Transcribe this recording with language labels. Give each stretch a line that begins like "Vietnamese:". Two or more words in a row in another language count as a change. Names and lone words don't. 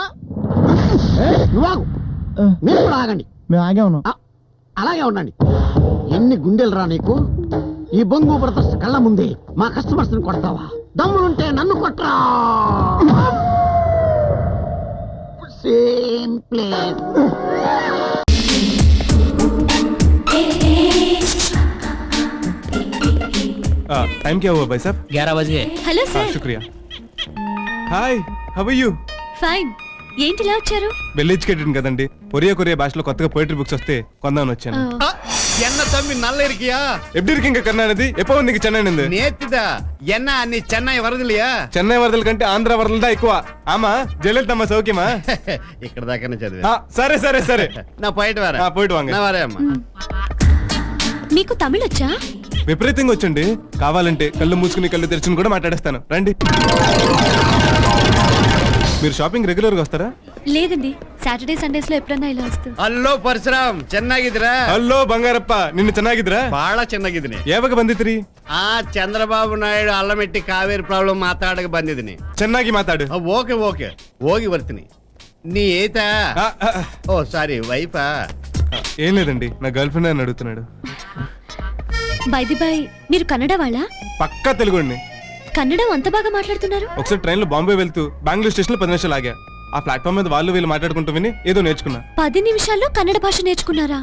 Telugu: నువ్వు మీరు కూడా ఆగండి. మేము ఆగే ఉన్నాం. అలాగే ఉండండి. ఎన్ని గుండెలు రా నీకు? ఈ బొంగు బ్రదర్స్ కళ్ళ ముందే మా కస్టమర్స్ ని కొడతావా? దమ్ములుంటే నన్ను కొట్రా.
English: same place.
Hindi: टाइम क्या हुआ भाई साहब? 11 बज गए।
English: hello sir.
Hindi: शुक्रिया. हाय,
English: how are you?
Telugu: ఫైన్. ఏంటి ఇలా వచ్చారు?
English: well educated
Telugu: కదండి. కొరియా భాషలో కొత్తగా
English: poetry books
Telugu: వస్తే కొందామని వచ్చాను.
Tamil: என்ன தம்பி நல்ல இருக்கியா? எப்படி இருக்கீங்க கருணாநிதி? எப்போ வந்தீங்க சென்னை இருந்து? நேத்துதா. என்ன நீ சென்னை வரது இல்லையா?
Telugu: చెన్నై వరదల కంటే ఆంధ్ర వరదలు దా ఎక్కువ.
Tamil: ஆமா ஜெயலலிதம்மா சௌக்கியமா?
Telugu: ఇక్కడ దాకానే చదివా. సరే సరే సరే
Tamil: நா போயிட் வாரா. போயிட் வாங்க. நா வாரே அம்மா.
Telugu: మీకు తమిళ్ వచ్చా? విపరీతంగా వచ్చండి. కావాలంటే కళ్ళు మూసుకుని కళ్ళు తెరుచుని కూడా మాట్లాడేస్తాను. రండి. మీరు షాపింగ్ రెగ్యులర్ గా వస్తారా? లేదండి, సాటర్డే సండేస్ లో ఎప్పుడన్నా ఇలా వస్తూ.
Kannada: ಹಲೋ ಪರಶುರಾಮ್, ಚೆನ್ನಾಗಿದ್ದೀರಾ? ಹಲೋ ಬಂಗಾರಪ್ಪ, ನಿನ್ನು ಚೆನ್ನಾಗಿದ್ರಾ? ಬಹಳ ಚೆನ್ನಾಗಿದ್ದೀನಿ. ಯಾವಾಗ ಬಂದಿದ್ರಿ? ಆ ಚಂದ್ರಬಾಬು ನಾಯ್ಡು ಅಲ್ಲಮೆಟ್ಟಿ ಕಾವೇರಿ ಪ್ರಾಬ್ಲಮ್ ಮಾತಾಡಕ್ಕೆ ಬಂದಿದ್ದೀನಿ. ಚೆನ್ನಾಗಿ ಮಾತಾಡು.
English: OK OK,
Kannada: ಹೋಗಿ ಬರ್ತೀನಿ. ನೀ ಏತಾ?
English: oh sorry,
Kannada: ವೈಫಾ?
Telugu: ఏం లేదండి, నా
English: girl friend
Telugu: అని అడుగుతున్నాడు.
English: by the by,
Telugu: మీరు కన్నడ వాళ్ళ? పక్కా తెలుగుండి. కన్నడం అంత బాగా మాట్లాడుతున్నారు. ఒకసారి ట్రైన్ లో బాంబే వెళ్తూ బెంగళూరు స్టేషన్ లో 10 నిమిషాలు ఆగా. ఆ ప్లాట్ఫామ్ మీద వాళ్ళు వీళ్ళు మాట్లాడుకుంటూ విని ఏదో నేర్చుకున్నా. 10 నిమిషాల్లో కన్నడ భాష నేర్చుకున్నారా?